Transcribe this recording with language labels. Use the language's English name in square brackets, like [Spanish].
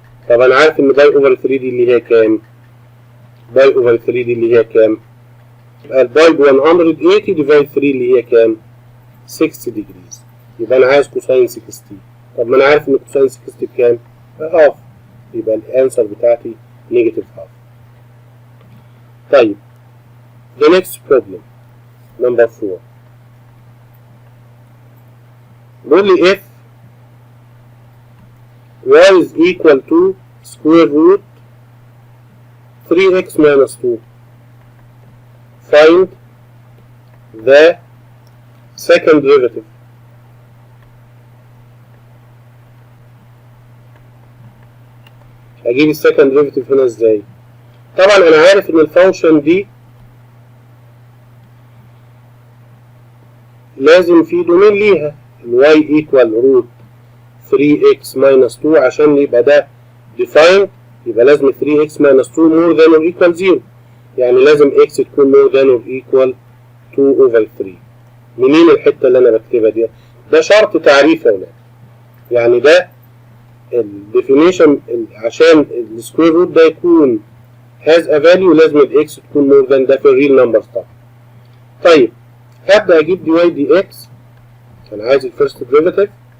[Arabic] طب انا عارف ان باي اوفر 3 دي اللي هي كام؟ باي اوفر 3 دي اللي هي كام؟ يبقى الباي ب 180 ديفايد 3 اللي هي كام؟ 60 degrees. يبقى انا عايز كوساين 60. طب ما انا عارف ان كوساين 60 بكام؟ هاف. يبقى الانسر بتاعتي نيجاتيف هاف. [English] طيب the next problem number 4 [Arabic] بيقول لي [English] if y is equal to square root 3x minus 2 find the second derivative. [Arabic] اجيب السكند ديريفيتيف هنا ازاي؟ طبعا انا عارف ان الفانكشن دي لازم في دومين ليها [English] y equal root 3x minus 2 [Arabic] عشان يبقى ده defined. يبقى لازم [English] 3x minus 2 more than or equal 0. [Arabic] يعني لازم [English] x تكون more than or equal 2 over 3. [Arabic] منين الحتة اللي انا بكتبها دي؟ ده شرط تعريف يا ولاد. يعني ده الديفينيشن عشان السكوير روت ده يكون [English] has a value [Arabic] لازم الاكس تكون [English] more than. [Arabic] ده في الريل نمبرز طبعا. طيب هبدأ اجيب دي واي دي اكس. انا عايز الفيرست ديريفيتيف.